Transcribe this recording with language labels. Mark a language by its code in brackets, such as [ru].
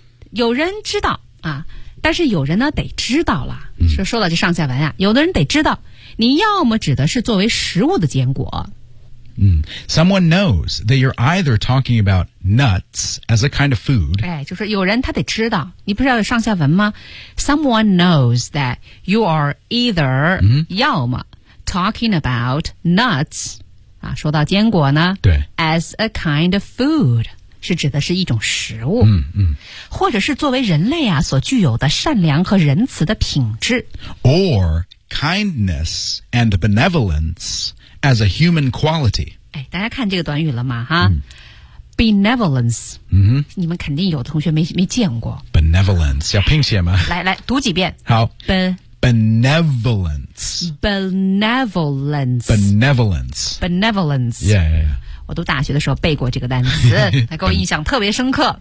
[zh] 有人知道啊但是有人呢得知道了、嗯、说到这上下文啊有的人得知道你要么指的是作为食物的坚果。 [en] 嗯 ,someone knows that you're either talking about nuts as a kind of food. [zh] 哎就是有人他得知道你不是要有上下文吗 ? someone knows that you are either,、嗯、要么 talking about nuts, 啊说到坚果呢对 [en] ,as a kind of food. 是指的是一种食物、嗯嗯、 [zh] 或者是作为人类啊所具有的善良和仁慈的品质 [en] or kindness and benevolence as a human quality、 [zh] 哎、大家看这个短语了吗哈、嗯、benevolence、嗯、你们肯定有的同学 没见过 benevolence 要拼写吗来来读几遍好 [en] benevolence benevolence benevolence benevolence yeah yeah yeah [zh] 我读大学的时候背过这个单词它给我印象特别深刻